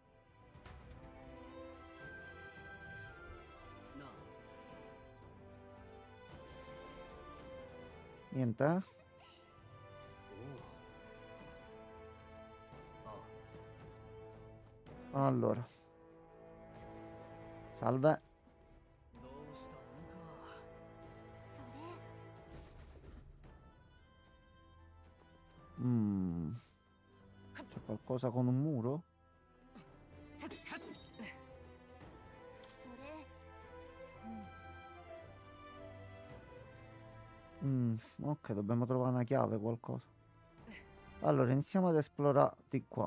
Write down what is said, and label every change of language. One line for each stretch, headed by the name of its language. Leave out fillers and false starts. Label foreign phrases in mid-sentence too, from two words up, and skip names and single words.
Italian: Niente, eh? Allora. Salve.
Japanese: どうしたもんか。それ
Italian: C'è qualcosa con un muro?
Japanese: それ
Italian: Ok, dobbiamo trovare una chiave, qualcosa. Allora, iniziamo ad esplorare di qua.